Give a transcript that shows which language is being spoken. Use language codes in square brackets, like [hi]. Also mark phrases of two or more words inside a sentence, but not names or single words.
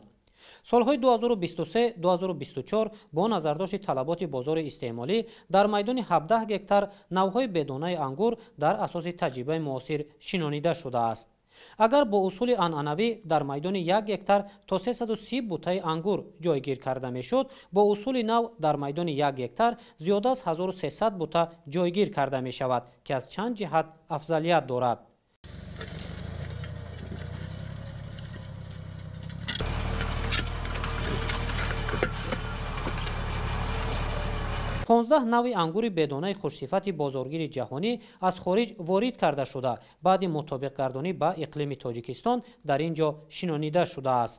[tg] солҳои 2023-2024 бо назардошти талаботи бозори истеъмолӣ дар майдони 17 гектар навъҳои бедонаи ангур дар асоси таҷрибаи муосир шинонида шудааст. агар бо усули анъанавӣ дар майдони 1 гектар то 330 бутаи ангур ҷойгир карда мешуд, бо усули нав дар майдони 1 гектар зиёда аз 1300 бута ҷойгир карда мешавад ки аз чанд ҷиҳат афзалият дорад. понздаҳ навъ ангур бедона хушсифат бозоргир ҷаҳонӣ аз хориҷ ворид карда шуда баъд мутобиқ гардонӣ бо иқлими Тоҷикистон дар инҷо шинонида шуда аст.